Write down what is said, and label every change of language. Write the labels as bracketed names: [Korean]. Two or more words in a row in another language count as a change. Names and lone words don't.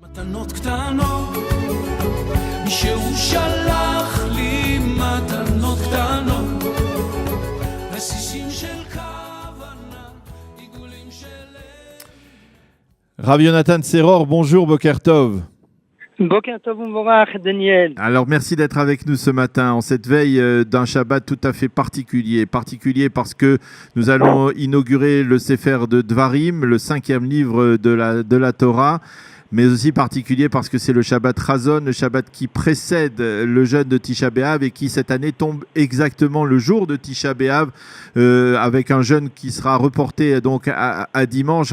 [Hebrew] מתנות קטנות, מישהו שלח לי מתנות קטנות, רסיסים של כוונה, עיגולים של... [French] Rav Yonatan Seror, bonjour, [Hebrew] בוקר טוב. בוקר טוב ומבורך, [French] Daniel. Alors merci d'être avec nous ce matin en cette veille d'un Shabbat tout à fait particulier. Particulier parce que nous allons inaugurer le Sefer de Dvarim, le 5e livre de la Torah, mais aussi particulier parce que c'est le Shabbat Chazon, le Shabbat qui précède le jeûne de Tisha B'Av et qui cette année tombe exactement le jour de Tisha B'Av avec un jeûne qui sera reporté donc à dimanche.